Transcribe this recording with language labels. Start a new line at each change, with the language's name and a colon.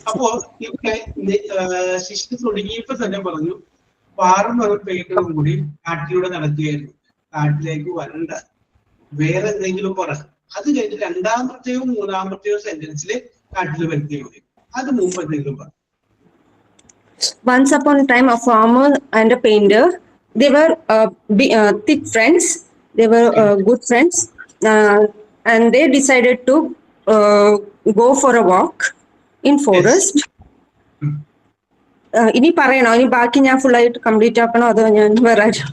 Malayalam: അപ്പോ ഇവിടെ ശിഷ്യന് തുടങ്ങിയപ്പോ തന്നെ പറഞ്ഞു ഫാർമറും പെയിന്ററും കൂടി കാട്ടിലൂടെ നടക്കുകയായിരുന്നു. കാട്ടിലേക്ക് വരണ്ട, വേറെ എന്തെങ്കിലും പറ. അത് കഴിഞ്ഞ് രണ്ടാമത്തെയോ മൂന്നാമത്തെയോ സെന്റൻസിൽ കാട്ടിൽ വരുത്തുകയും ചെയ്യും. അത് മുമ്പ് എന്തെങ്കിലും പറ.
English: Once upon a time, a farmer and a painter, they were thick friends. They were good friends, and they decided to go for a walk in forest.
Malayalam: ഇനി പറയണോ? ഇനി ബാക്കി ഞാൻ ഫുൾ ആയിട്ട് കംപ്ലീറ്റ് ആക്കണോ അതോ ഞാൻ വേറെ?